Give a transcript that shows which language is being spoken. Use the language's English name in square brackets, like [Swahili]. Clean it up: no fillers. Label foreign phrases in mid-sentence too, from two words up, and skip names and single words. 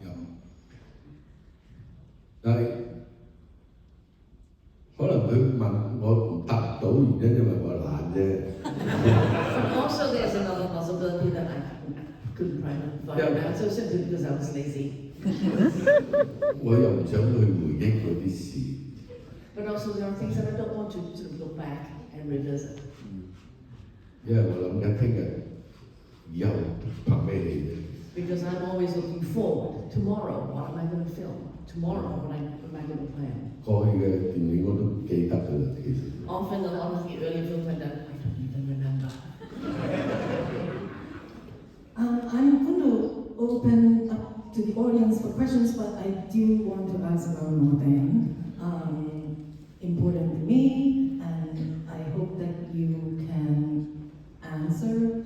[Cantonese] 但係可能佢問我唔答到原因，因為我懶啫。 [English] Also, there's another possibility that I couldn't provide an answer simply because I was lazy. [Cantonese] 我又唔想去回憶嗰啲事。 [English] But also, there are things that I don't want to sort of look back and revisit. [Cantonese] 因為我諗緊聽日以後拍咩戲啫。 [English] Because I'm always looking forward. Tomorrow, what am I going to film? Tomorrow, what am I going to plan? [Cantonese] 過去嘅電影我都唔記得㗎啦，其實。 [English] Often, a lot of the early films I don't even remember. I'm going to open up to the audience for questions, but I do want to ask about more than important to me, and I hope that you can answer.